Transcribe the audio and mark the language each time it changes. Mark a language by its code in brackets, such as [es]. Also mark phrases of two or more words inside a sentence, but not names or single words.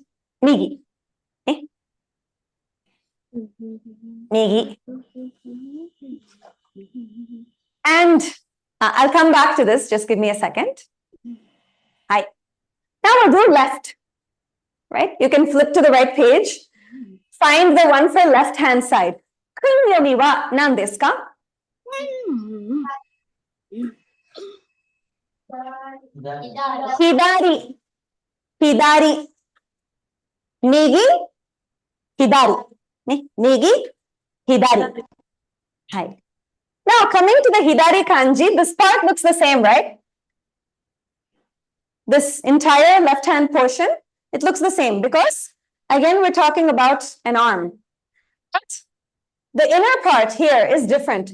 [ja] 右。右. [en] And I'll come back to this. Just give me a second. Hi. Now we'll do left. Right? You can flip to the right page. Find the one for left hand side. [ja] 訓読みは何ですか？左. Hidari. Migi. 左。右。左. [en] Hi. Now coming to the Hidari kanji, this part looks the same, right? This entire left hand portion, it looks the same because again, we're talking about an arm. But the inner part here is different.